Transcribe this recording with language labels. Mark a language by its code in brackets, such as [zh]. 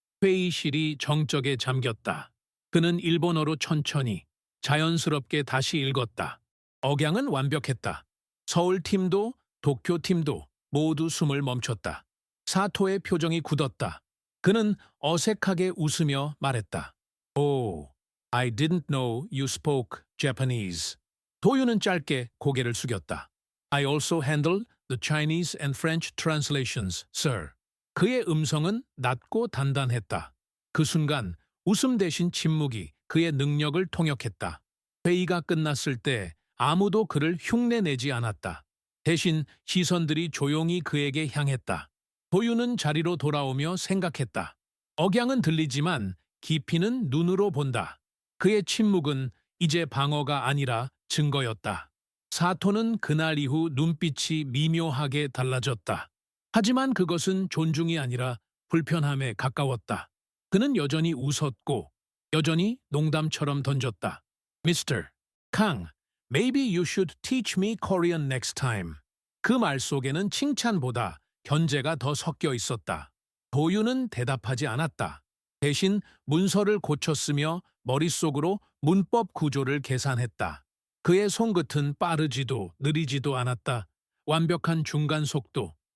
[ko] 회의실이 정적에 잠겼다. 그는 일본어로 천천히, 자연스럽게 다시 읽었다. 억양은 완벽했다. 서울팀도 도쿄팀도 모두 숨을 멈췄다. 사토의 표정이 굳었다. 그는 어색하게 웃으며 말했다. [en] Oh, I didn't know you spoke Japanese. [ko] 도윤은 짧게 고개를 숙였다. [en] I also handle the Chinese and French translations, sir. [ko] 그의 음성은 낮고 단단했다. 그 순간 웃음 대신 침묵이 그의 능력을 통역했다. 회의가 끝났을 때 아무도 그를 흉내내지 않았다. 대신 시선들이 조용히 그에게 향했다. 도윤은 자리로 돌아오며 생각했다. 억양은 들리지만 깊이는 눈으로 본다. 그의 침묵은 이제 방어가 아니라 증거였다. 사토는 그날 이후 눈빛이 미묘하게 달라졌다. 하지만 그것은 존중이 아니라 불편함에 가까웠다. 그는 여전히 웃었고 여전히 농담처럼 던졌다. [en] Mr. Kang, maybe you should teach me Korean next time. [ko] 그 말 속에는 칭찬보다 견제가 더 섞여 있었다. 도윤은 대답하지 않았다. 대신 문서를 고쳤으며 머릿속으로 문법 구조를 계산했다. 그의 손끝은 빠르지도 느리지도 않았다. 완벽한 중간 속도.